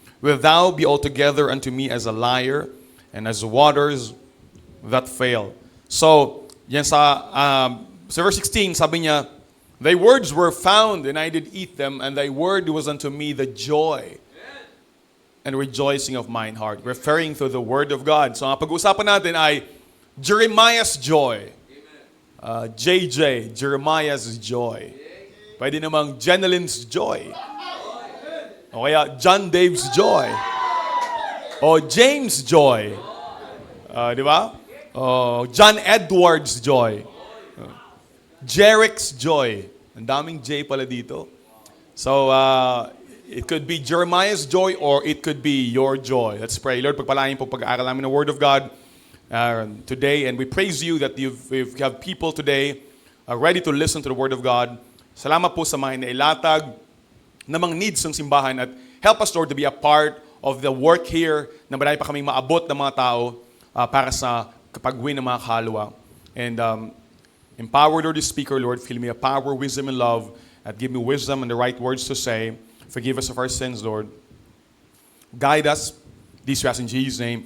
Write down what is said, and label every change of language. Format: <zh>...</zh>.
<en>Wilt thou be altogether unto me as a liar, and as waters that fail?</en> <tl>So, yan sa verse 16, sabi niya,</tl> <en>thy words were found, and I did eat them, and thy word was unto me the joy and rejoicing of mine heart. Referring to the Word of God.</en> <tl>So, ang pag-uusapan natin ay Jeremiah's joy. JJ, Jeremiah's joy. Pwede namang Jeneline's joy. O kaya John Dave's joy. O James' joy. Di ba? O John Edwards' joy. Jerick's joy. Ang daming J pala dito.</tl> <en>So, it could be Jeremiah's joy or it could be your joy. Let's pray.</en> <tl>Lord, pagpalain po pag-aaral namin ng Word of God today.</tl> <en>And we praise you that you have people today ready to listen to the Word of God.</en> <tl>Salamat po sa mga inailatag na mga needs ng simbahan. At</tl> <en>help us, Lord, to be a part of the work here</en> <tl>na marami pa kaming maabot ng mga tao para sa kapag-win ng mga kaluluwa.</tl> <en>And empower, Lord, the speaker, Lord. Fill me a power, wisdom, and love. And give me wisdom and the right words to say. Forgive us of our sins, Lord. Guide us. These we ask in Jesus' name.</en>